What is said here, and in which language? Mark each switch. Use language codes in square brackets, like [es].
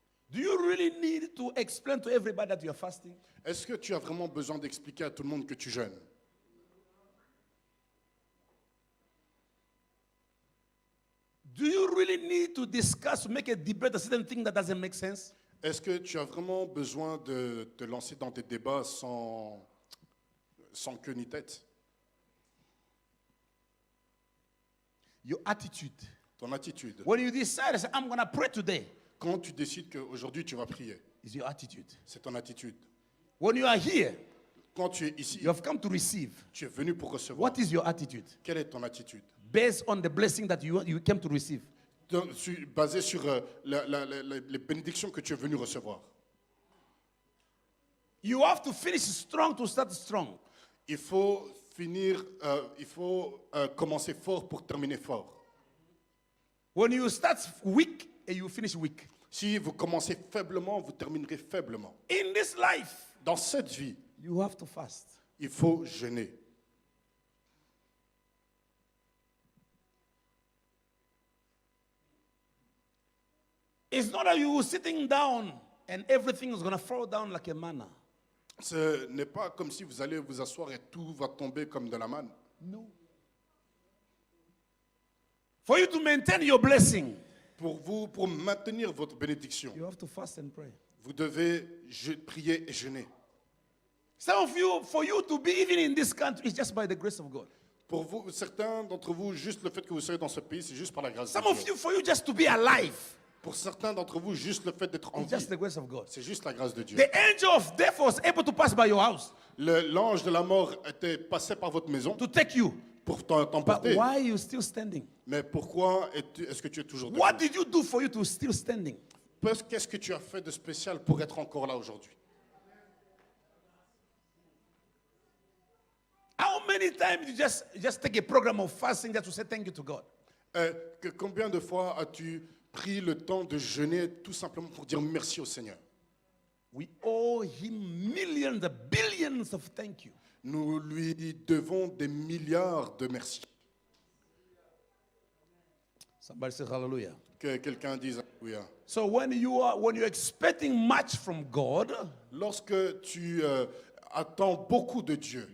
[en] Do you really need to explain to everybody that you are fasting? [fr] Est-ce que tu as vraiment besoin d'expliquer à tout le monde que tu jeûnes? [en] Do you really need to discuss, make a debate, a certain thing that doesn't make sense? [fr] Est-ce que tu as vraiment besoin de te lancer dans des débats sans queue ni tête? [en] Your attitude. [fr] Ton attitude. [en] When you decide, say, I'm going to pray today, [fr] Quand tu décides qu'aujourd'hui tu vas prier, [en] is your attitude. [fr] c'est ton attitude. [en] When you are here, [fr] Quand tu es ici, [en] you have come to receive. [fr] tu es venu pour recevoir. [en] What is your attitude? [fr] Quelle est ton attitude? [en] Based on the blessing that you came to receive. [fr] Basé sur les bénédictions que tu es venu recevoir. [en] You have to finish strong to start strong. [fr] Il faut commencer fort pour terminer fort. [en] When you start weak and you finish weak. [fr] Si vous commencez faiblement, vous terminerez faiblement. [en] In this life, [fr] Dans cette vie, [en] you have to fast. [fr] il faut jeûner. [en] It's not that you sitting down and everything is going to fall down like a manna. [fr] Ce n'est pas comme si vous allez vous asseoir et tout va tomber comme de la manne. [en] No. For you to maintain your blessing, [fr] Pour maintenir votre bénédiction, [en] you have to fast and pray. [fr] vous devez prier et jeûner. [en] Some of you, for you to be even in this country, is just by the grace of God. [fr] Pour vous, certains d'entre vous, juste le fait que vous soyez dans ce pays, c'est juste par la grâce de [en] Some of [fr] Dieu. [en] you, for you just to be alive, [fr] Pour certains d'entre vous, juste le fait d'être en [en] it's just [fr] vie, [en] the grace of God. [fr] c'est juste la grâce de Dieu. [en] The angel of death was able to pass by your house [fr] L'ange de la mort était passé par votre maison [en] to take you. [fr] pour [en] But [fr] t'emporter. [en] why are you still standing? [fr] Mais pourquoi est-ce que tu es toujours debout? [en] What did you do for you to still standing? [fr] Qu'est-ce que tu as fait de spécial pour être encore là aujourd'hui? [en] How many times you just take a program of fasting just to say thank you to God? [fr] Combien de fois as-tu pris le temps de jeûner tout simplement pour dire merci au Seigneur? [en] We owe him millions, billions of thank you. [fr] Nous lui devons des milliards de merci. [en] Somebody say hallelujah. [fr] Que quelqu'un dise Alléluia. [en] So when you're expecting much from God, [fr] Lorsque tu attends beaucoup de Dieu,